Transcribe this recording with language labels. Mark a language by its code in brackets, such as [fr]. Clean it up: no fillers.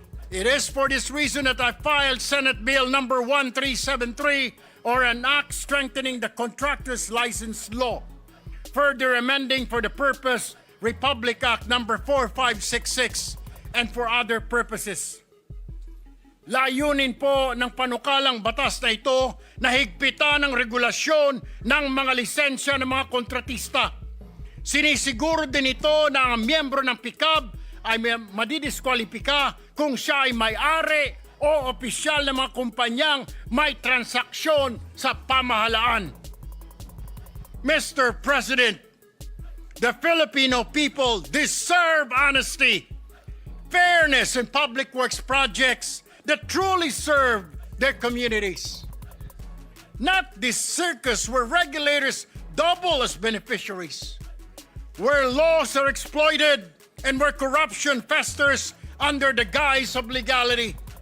[en] It is for this reason that I filed Senate Bill number 1373, or an act strengthening the contractor's license law, further amending for the purpose Republic Act number 4566 and for other purposes. [tl] Layunin po ng panukalang batas na ito na higpitan ang regulasyon ng mga lisensya ng mga kontratista. Sinisiguro din ito na ang miyembro ng PICAB ay madidiskwalipika kung siya ay may-ari o opisyal ng mga kumpanyang may transaksyon sa pamahalaan. [en] Mr. President, the Filipino people deserve honesty, fairness in public works projects that truly serve their communities. Not this circus where regulators double as beneficiaries, where laws are exploited and where corruption festers under the guise of legality.